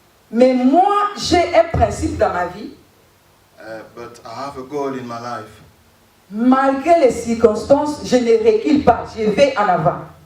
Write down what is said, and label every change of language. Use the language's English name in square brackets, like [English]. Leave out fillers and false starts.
[French] Mais moi, j'ai un principe dans ma vie. [English] but I have a goal in my life. [French] Malgré les circonstances, je ne recule pas, je vais en avant.